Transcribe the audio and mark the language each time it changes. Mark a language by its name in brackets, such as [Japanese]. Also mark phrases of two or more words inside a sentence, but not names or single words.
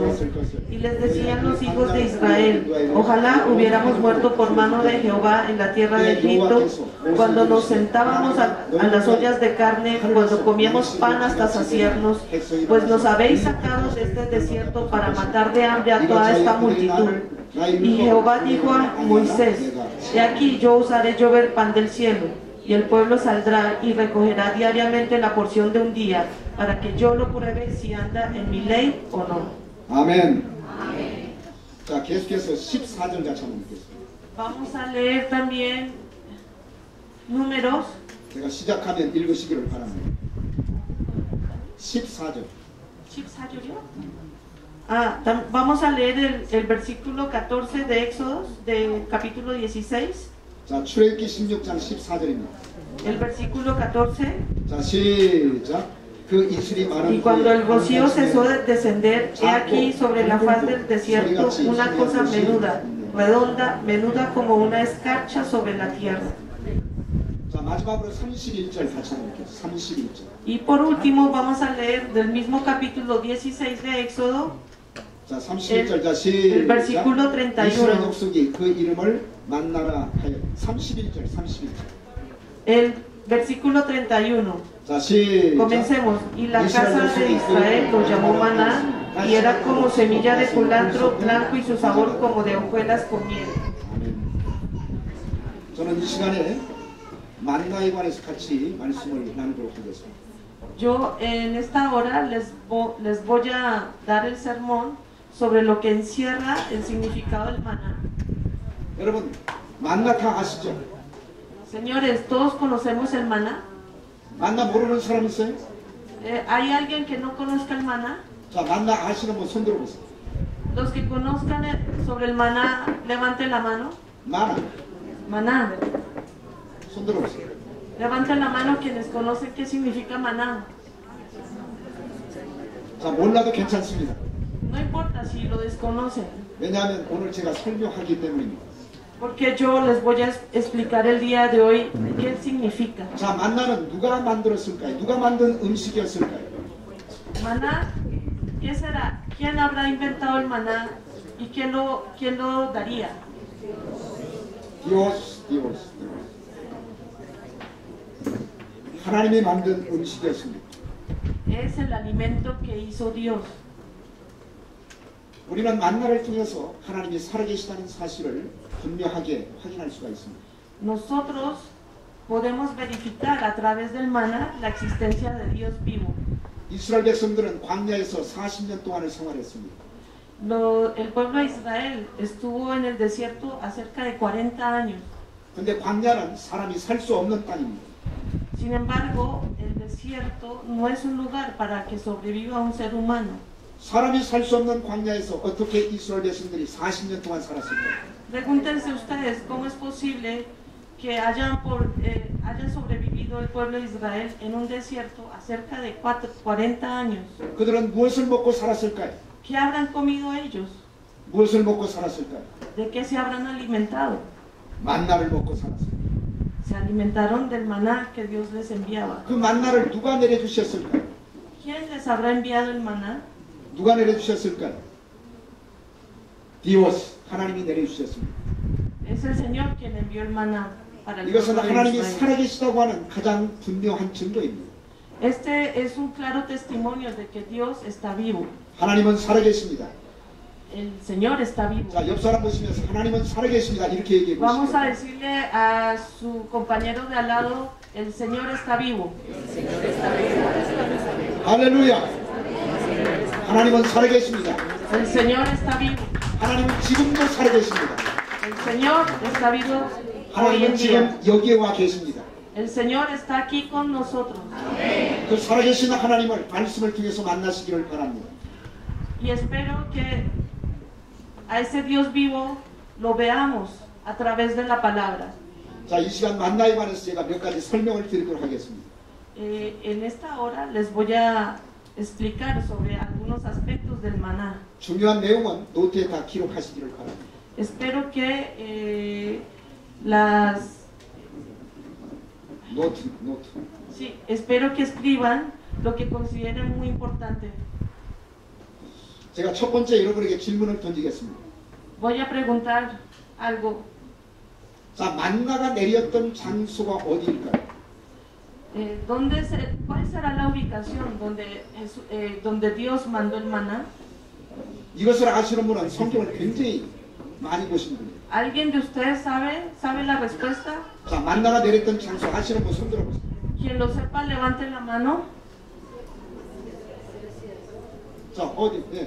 [Spanish] Y les decían los hijos de Israel: ojalá hubiéramos muerto por mano de Jehová en la tierra de Egipto, cuando nos sentábamos a las ollas de carne, cuando comíamos pan hasta saciarnos, pues nos habéis sacado de este desierto para matar de hambre a toda esta multitud. Y Jehová dijo a Moisés: he aquí yo os haré llover pan del cielo, y el pueblo saldrá y recogerá diariamente la porción de un día, para que yo lo pruebe si anda en mi ley o no. [Korean] 아멘. 자, 계속해서 14절 같이 한번 읽겠습니다. [Spanish] Vamos a leer también Números. [Korean] 제가 시작하면 읽으시기를 바랍니다. 14절. [Spanish] Vamos a leer el versículo 14 de Éxodo, del capítulo 16. [Korean] 자, 출애굽기 16장 14절입니다. [Spanish] El versículo 14. [Korean] 자, 시작. 그 이슬이 마른 [Spanish] Y cuando el rocío cesó de descender, he aquí sobre la faz del desierto una cosa menuda, redonda, menuda como una escarcha sobre la tierra. [Korean] 자, 마지막으로 31절 같이 한번 읽겠습니다. 31절. [Spanish] Y por último vamos a leer del mismo capítulo 16 de Éxodo, [Korean] 자, 31절. 자, [Spanish] el versículo [Korean] 이스라엘 [Spanish] 31. [Korean] 족속이 그 이름을 만나라 하여. 31절. [Spanish] El versículo 31. [Korean] 자, 시작. [Spanish] Comencemos. Y la casa de Israel lo llamó maná, y era como semilla de culantro blanco y su sabor como de hojuelas con miel. [Korean] 저는 이 시간에 만나에 관해서 같이 말씀을 나누도록 하겠습니다. [Spanish] Yo en esta hora les voy a dar el sermón sobre lo que encierra el significado del maná. [Korean] 여러분, 만나 다 아시죠? [Spanish] Señores, ¿todos conocemos el maná? [Korean] 만나 모르는 사람 있어요? [Spanish] ¿Hay alguien que no conozca el maná? [Korean] 자, 만나 아시는 분 손 들어보세요. [Spanish] Los que conozcan sobre el maná, levanten la mano. Maná. [Korean] 손 들어보세요. [Spanish] Levanten la mano quienes conocen qué significa maná. [Korean] 자, 몰라도 괜찮습니다. [Spanish] No importa si lo desconocen, [Korean] 왜냐하면 오늘 제가 설명하기 때문입니다. [Spanish] porque yo les voy a explicar el día de hoy qué significa. [Korean] 자, 만나는 누가 만들었을까요? 누가 만든 음식이었을까요? [Spanish] Maná, ¿qué será? ¿Quién habrá inventado el maná y quién lo daría? [Korean] 디오스. 하나님이 만든 음식이었습니다. [Spanish] Es el alimento que hizo Dios. [Korean] 우리는 만나를 통해서 하나님이 살아계시다는 사실을 분명하게 확인할 수가 있습니다. [Spanish] Nosotros podemos verificar a través del maná la existencia de Dios vivo. [Korean] 이스라엘 백성들은 광야에서 40년 동안을 생활했습니다. [Spanish] El pueblo de Israel estuvo en el desierto acerca de 40 años. [Korean] 근데 광야는 사람이 살 수 없는 땅입니다. [Spanish] Sin embargo, el desierto no es un lugar para que sobreviva un ser humano. [Korean] 사람이 살 수 없는 광야에서 어떻게 이스라엘 백성들이 40년 동안 살았을까요? [Spanish] Pregúntense ustedes cómo es posible que hayan sobrevivido el pueblo de Israel en un desierto acerca de 40 años. [Korean] 그들은 무엇을 먹고 살았을까요? [Spanish] ¿Qué habrán comido ellos? [Korean] 무엇을 먹고 살았을까요? [Spanish] ¿De qué se habrán alimentado? [Korean] 만나를 먹고 살았어요. [Spanish] se alimentaron del maná que Dios les enviaba. [Korean] 그 만나를 누가 내려주셨을까요? [Spanish] ¿Quién les habrá enviado el maná? [Korean] 누가 내려주셨을까요? Dios, 하나님이 내려주셨습니다. [Spanish] Es el Señor quien envió el maná para el [Korean] 이것은 [Spanish] pueblo de [Korean] 하나님이 [Spanish] Israel. [Korean] 살아계시다고 하는 가장 분명한 증거입니다. [Spanish] Este es un claro testimonio de que Dios está vivo. [Korean] 하나님은 살아계십니다. [Spanish] El Señor está vivo. [Korean] 자, 옆 사람 보시면서 하나님은 살아계십니다. 이렇게 얘기해 [Spanish] Vamos a [Korean] 보시죠. [Spanish] decirle a su compañero de al lado, el Señor está vivo. [Korean] 할렐루야. 하나님은 살아계십니다. [Spanish] El Señor está vivo. [Korean] 하나님은 지금도 살아계십니다. [Spanish] El Señor está vivo hoy en [Korean] 하나님은 [Spanish] día. [Korean] 지금 여기에 와 계십니다. [Spanish] El Señor está aquí con nosotros. [Korean] 그 살아계신 하나님을 말씀을 통해서 만나시기를 바랍니다. [Spanish] Y espero que a ese Dios vivo lo veamos a través de la palabra. [Korean] 자, 이 시간 만나에 관해서 제가 몇 가지 설명을 드리도록 하겠습니다. [Spanish] En esta hora les voy a explicar sobre algunos aspectos del maná. [Korean] 중요한 내용은 노트에 다 기록하시기를 바랍니다. [Spanish] Espero que las [Korean] 노트. [Spanish] sí, espero que escriban lo que consideren muy importante. [Korean] 제가 첫 번째 여러분에게 질문을 던지겠습니다. [Spanish] Voy a preguntar algo. [Korean] 자, 만나가 내렸던 장소가 어디일까요? [Spanish] ¿Cuál será la ubicación donde Dios mandó el maná? [Korean] 이것을 아시는 분은 성경을 굉장히 많이 보신 분이에요. [Spanish] ¿Alguien de ustedes sabe la respuesta? [Korean] 자, 만나가 내렸던 장소 아시는 분 손 들어보세요. [Spanish] Quien lo sepa, levante la mano. [Korean] 자, 어디? 네.